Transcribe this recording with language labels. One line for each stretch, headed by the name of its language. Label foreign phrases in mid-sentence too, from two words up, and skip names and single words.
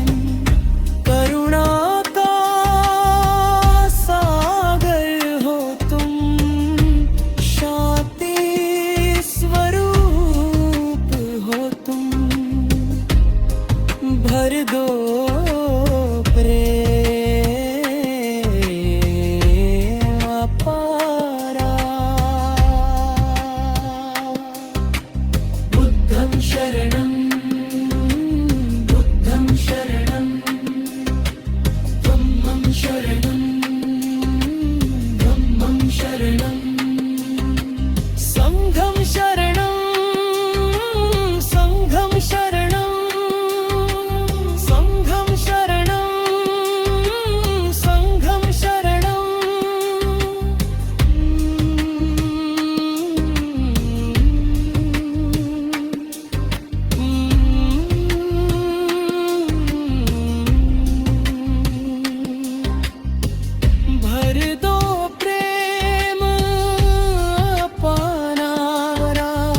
Hindi: करुणा का सागर हो तुम, शांति स्वरूप हो तुम। भर दो प्रेम अपारा।
Pali: बुद्धं शरणं बुद्धं शरणं धम्मं शरणं धम्मं शरणं संघं शरणं संघं शरणं संघं शरणं संघं शरणं।
Hindi: भर दो प्रेम अपनारा।